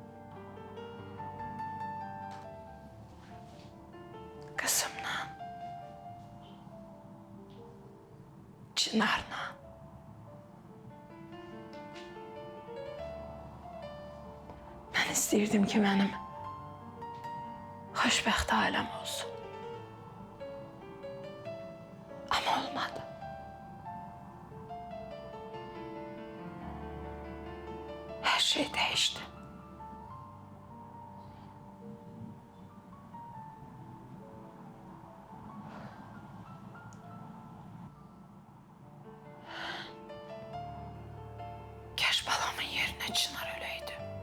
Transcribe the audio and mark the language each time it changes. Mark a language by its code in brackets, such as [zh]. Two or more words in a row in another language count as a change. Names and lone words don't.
[az] Qızımla, Çınarla. Mən istəyirdim ki, mənim xoşbəxt ailəm olsun. [tr] Ama olmadı. Her şey değişti. [az] Keş balamın yerine Çınar öleydi.